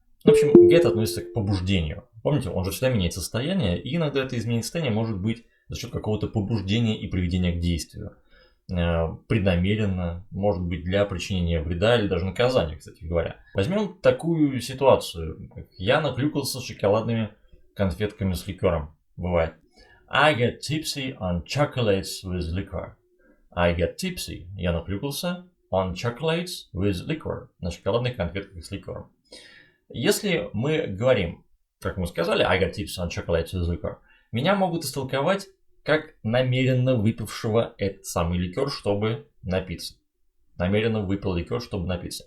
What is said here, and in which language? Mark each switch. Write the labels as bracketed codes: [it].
[ru] В общем, get относится к побуждению. Помните, он же всегда меняет состояние, и иногда это изменение состояния может быть за счет какого-то побуждения и приведения к действию. Преднамеренно, может быть, для причинения вреда или даже наказания, кстати говоря. Возьмем такую ситуацию. Я наклюкался шоколадными конфетками с ликером. Бывает. [en] I get tipsy on chocolates with liquor. I get tipsy. [ru] Я наклюкался [en] on chocolates with liquor. [ru] На шоколадных конфетках с ликером. Если мы говорим, как мы сказали, [en] I get tipsy on chocolates with liquor, [ru] меня могут истолковать как намеренно выпившего этот самый ликер, чтобы напиться. Намеренно выпил ликер, чтобы напиться.